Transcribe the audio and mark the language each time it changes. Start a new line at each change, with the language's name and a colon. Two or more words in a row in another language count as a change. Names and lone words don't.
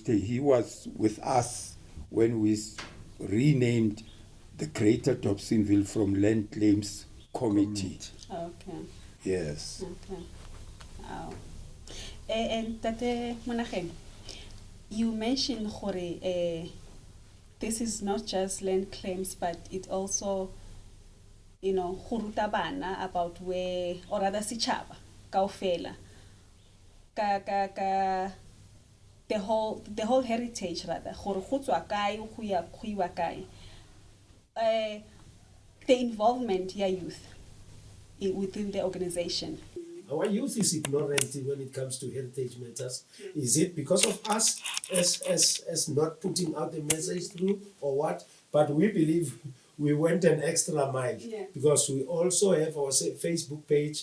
English: He was with us when we renamed the Greater Dobsonville from Land Claims Committee. Okay. Yes. Okay. Wow. And Tate Monageng, you mentioned this is not just land claims, but it also,
Southern Sotho: go ruta bana
English: about where, or rather
Southern Sotho: sichaba, kaofela, ka
English: the whole heritage rather,
Tswana: gore go tswa kae, go ya go iwa kae.
English: The involvement ya youth within the organization. Our youth is ignorant when it comes to heritage matters. Is it because of us as not putting out the message through or what? But we believe we went an extra mile because we also have our Facebook page.